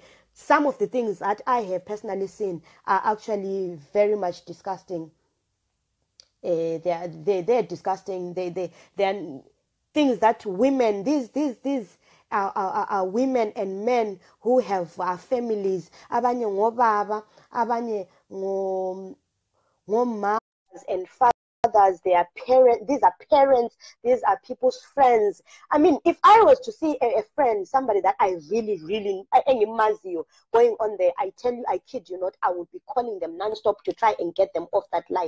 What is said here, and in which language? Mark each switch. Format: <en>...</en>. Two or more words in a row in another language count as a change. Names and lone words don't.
<en>Some of the things that I have personally seen are actually very much disgusting. They're disgusting. They're things that women, these are women and men who have families.</en> <nd>Abanye ngobaba, abanye ngomas</nd> <en>and fathers. mothers, they are parents, these are parents, these are people's friends. I mean, if I was to see a friend, somebody that I really, going on there, I tell you, I kid you not, I would be calling them non-stop to try and get them off that life.</en>